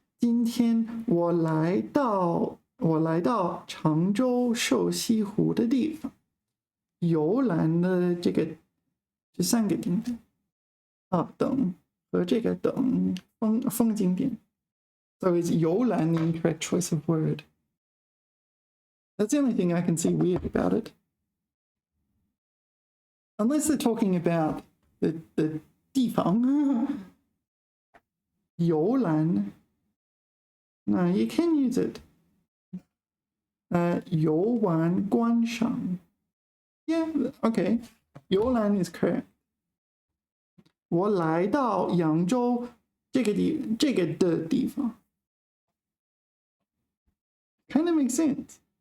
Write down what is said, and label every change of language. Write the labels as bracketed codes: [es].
[zh] 今天我来到常州瘦西湖的地方，游览了这3个地方等和这个等风景点。 [en] So is 游览 the incorrect choice of word? That's the only thing I can see weird about it. Unless they're talking about the 地方。游览 No, you can use it. [zh] 游玩观赏 [en] Yeah, okay. 游览 is correct. [zh] 我来到扬州这个的地方 [en] Kind of makes sense.